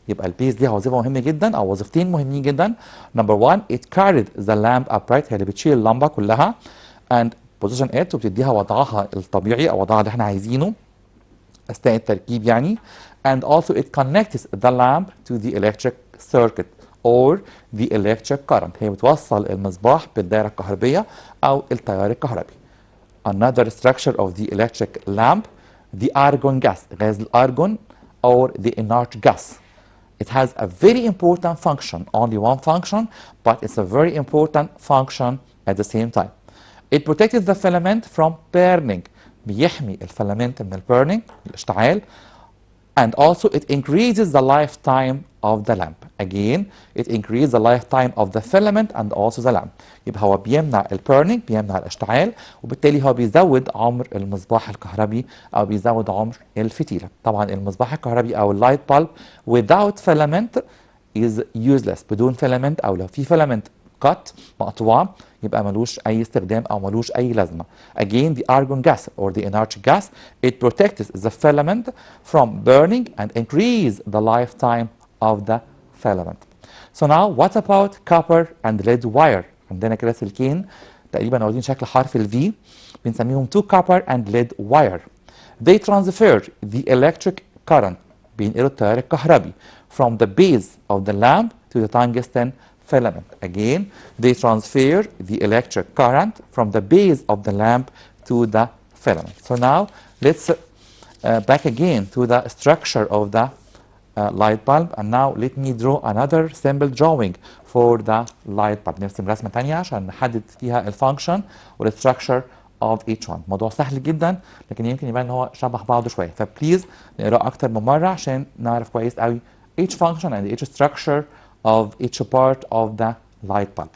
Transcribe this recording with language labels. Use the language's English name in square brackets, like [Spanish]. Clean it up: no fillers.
[Arabic] يبقى البيز ليها وظيفة مهمة جدا أو وظيفتين مهمين جدا. [English] Number one, it carried the lamp upright. [Arabic] هي اللي بتشيل اللمبة كلها. [English] And position it [Arabic] وبتديها وضعها الطبيعي أو وضعها اللي احنا عايزينه أثناء التركيب يعني. [English] And also it connects the lamp to the electric circuit or the electric current. [Arabic] هي بتوصل المصباح بالدائرة الكهربية أو التيار الكهربي. [English] Another structure of the electric lamp, the argon gas, [Arabic] غاز الأرجون [English] or the inert gas. It has a very important function, only one function, but it's a very important function at the same time. It protects the filament from burning. [Arabic] بيحمي الفيلامنت من البيرنينج الاشتعال. [English] And also it increases the lifetime of the lamp. Again, it increases the lifetime of the filament and also the lamp. [Arabic] يبقى هو بيمنع البيرنينج، بيمنع الاشتعال، وبالتالي هو بيزود عمر المصباح الكهربي أو بيزود عمر الفتيلة. طبعا المصباح الكهربي أو [English] اللايت bulb without filament is useless. [Arabic] بدون فيلامنت أو لو في فيلامنت مقطوعة يبقى ملوش أي استخدام أو ملوش أي لازمة. [English] Again, the argon gas or the inert gas, it protects the filament from burning and increase the lifetime of the filament. So now what about copper and lead wire؟ [Arabic] عندنا كده سلكين تقريبا واخدين شكل حرف ال V بنسميهم [English] two copper and lead wire. They transfer the electric current [Arabic] بينقلوا التيار الكهربي [English] from the base of the lamp to the tungsten filament. Again, they transfer the electric current from the base of the lamp to the filament. So now let's back again to the structure of the light bulb, and now let me draw another simple drawing for the light bulb. [Arabic] نرسم رسمة تانية عشان نحدد فيها الفانكشن والستراكشر [English] of each one. [Arabic] موضوع سهل جدا لكن يمكن يبان ان هو شبه بعضه شوية، فبليز نقراه أكتر من مرة عشان نعرف كويس قوي [English] each function and each structure of each part of the light bulb.